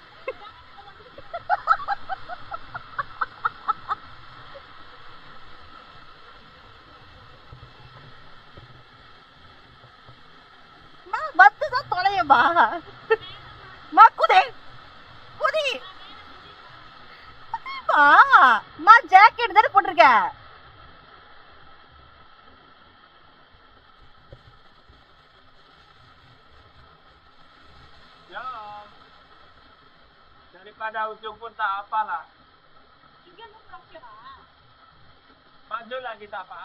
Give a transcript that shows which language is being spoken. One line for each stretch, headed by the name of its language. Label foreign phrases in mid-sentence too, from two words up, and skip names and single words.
Tamil: மா வந்து தான் தொலையமா. மா குதி குதி குதிமா. மா ஜாக்கெட் தானே போட்டிருக்க.
Malay: Jom. Daripada ujung pun tak apalah. Maju lagi tak apa.